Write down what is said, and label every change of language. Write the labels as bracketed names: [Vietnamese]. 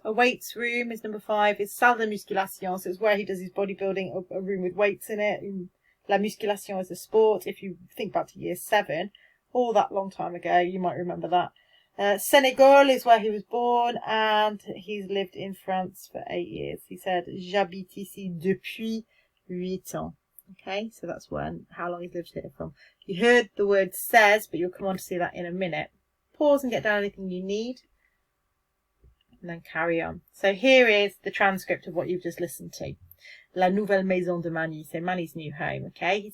[English] A weights room is number 5. It's salle de musculation, so it's where he does his bodybuilding, a room with weights in it. La musculation is a sport. If you think back to year 7, all that long time ago, you might remember that. Senegal is where he was born, and he's lived in France for 8 years. [French] He said, "J'habite ici depuis 8 ans." [English] Okay, so that's how long he's lived here from. You heard the word says, but you'll come on to see that in a minute. Pause and get down anything you need, and then carry on. So here is the transcript of what you've just listened to. La nouvelle maison de Mani, so Mani's new home, okay?